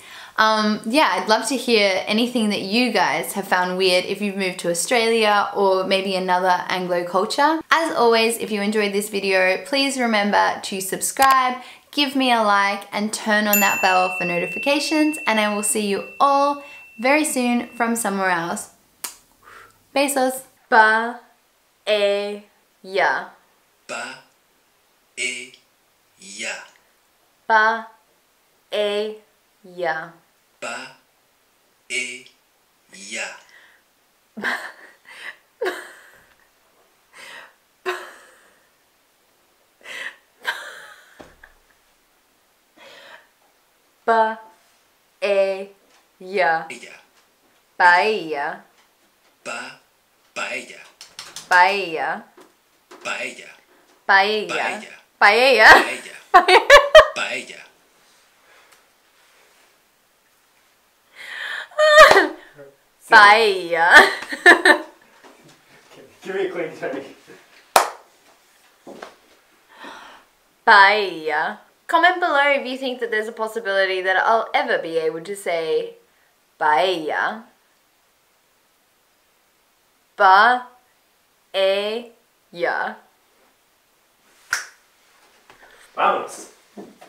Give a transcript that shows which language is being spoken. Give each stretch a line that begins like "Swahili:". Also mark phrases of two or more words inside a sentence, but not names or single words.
English: Yeah, I'd love to hear anything that you guys have found weird if you've moved to Australia or maybe another Anglo culture. As always, if you enjoyed this video, please remember to subscribe, give me a like, and turn on that bell for notifications, and I will see you all very soon from somewhere else.
Spanish: Besos. Ba, e, ya. Ba, e, ya. Ba, e, ya. Ba, e, ya. Ba, e, ya.
English: Ella. Paella. Ba, paella. Paella. Paella. Paella. Paella. Paella. Paella. Paella. Paella. Give me a clean take. Paella. Comment below if you think that there's a possibility that I'll ever be able to say paella. Ba-e-ya.
Spanish: Vamos.